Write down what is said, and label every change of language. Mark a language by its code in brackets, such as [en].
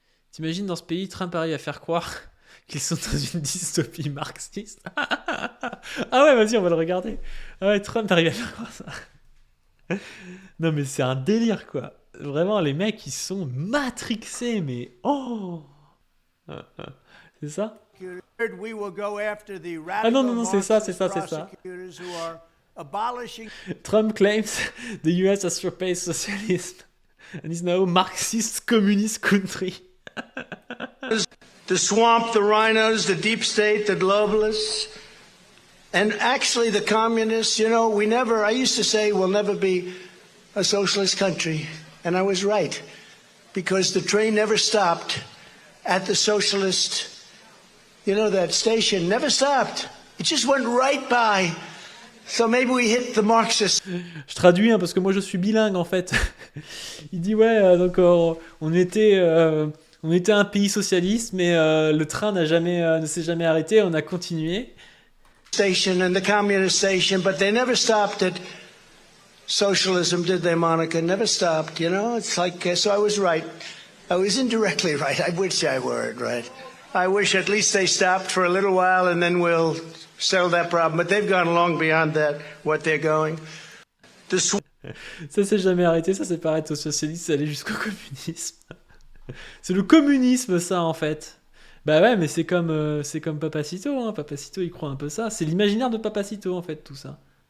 [fr] T'imagines, dans ce pays, Trump arrive à faire croire qu'ils sont dans une dystopie marxiste. Ah ouais, vas-y, on va le regarder. Ah ouais, Trump arrive à faire croire ça. Non, mais c'est un délire, quoi. Vraiment, les mecs, ils sont matrixés, mais oh. C'est ça? [en] We will go after the [fr] Ah non, [en] radical [fr] non, non, c'est ça. [en] prosecutors who are abolishing Trump claims the US has surpassed socialism and is now Marxist communist country. to swamp the rhinos, the deep state, the globalists, and actually the communists. You know, I used to say we'll never be a socialist country, and I was right, because the train never stopped at the socialist, that station never stopped. It just went right by. So maybe we hit the Marxist. [fr] Je traduis parce que moi je suis bilingue en fait. Il dit ouais, donc on était un pays socialiste, mais le train ne s'est jamais arrêté, on a continué. [en] Station and the communist station, but they never stopped at socialism, did they, Monica? Never stopped, It's like, so I was right. I was indirectly right. I wish I weren't right. I wish at least they stopped for a little while and then we'll settle that problem. But they've gone long beyond that, what they're going. [fr] Ça s'est jamais arrêté, ça s'est pas arrêté au socialisme, ça allait jusqu'au communisme. C'est le communisme, ça, en fait. Bah ouais, mais c'est comme Papacito, hein. Papacito, il croit un peu ça. C'est l'imaginaire de Papacito, en fait, tout ça.